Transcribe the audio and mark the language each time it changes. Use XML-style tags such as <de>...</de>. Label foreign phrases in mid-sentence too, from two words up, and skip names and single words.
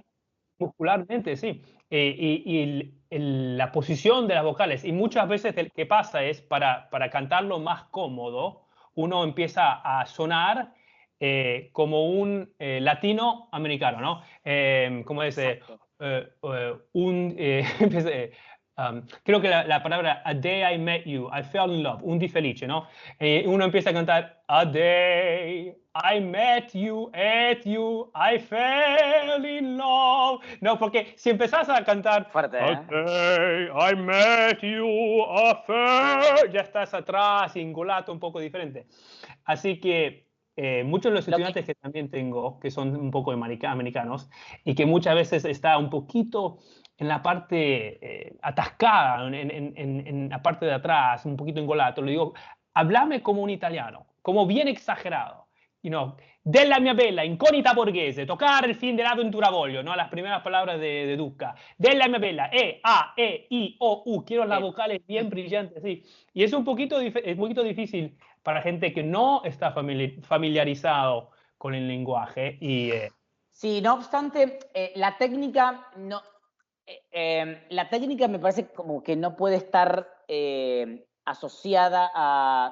<es>muscularmente, sí, la posición de las vocales, y muchas veces lo que pasa es, para cantarlo más cómodo, uno empieza a sonar como un latinoamericano, ¿no? Como es, Exacto. creo que la palabra</es> <en>A Day I Met You, I Fell in Love,</en> <it>un di felice,</it> <es>¿no? Uno empieza a cantar</es> <en>A Day I Met You, at you, I Fell in Love.</en> <es>No, porque si empezás a cantar Fuerte,</es> <en>A</en> <es>¿eh?</es> <en>Day I Met You, I Fell,</en> <es>ya estás atrás, ingolato, un poco diferente. Así que muchos de los Lo que, estudiantes que también tengo, que son un poco americanos, y que muchas veces está un poquito en la parte atascada, en la parte de atrás, un poquito engolato, le digo, hablame como un italiano, como bien exagerado.</es> <en>You know,</en> <it>della mia bella, incognita borghese, toccare il fin dell'avventura voglio,</it> <es>¿no? Las primeras palabras de Duca.</es> <it>Della mia bella, E, A, E, I, O, U.</it> <es>Quiero las vocales bien brillantes, sí. Y es es un poquito difícil para gente que no está familiarizado con el lenguaje. sí, no obstante, la técnica no, la técnica me parece como que no puede estar asociada a.</es>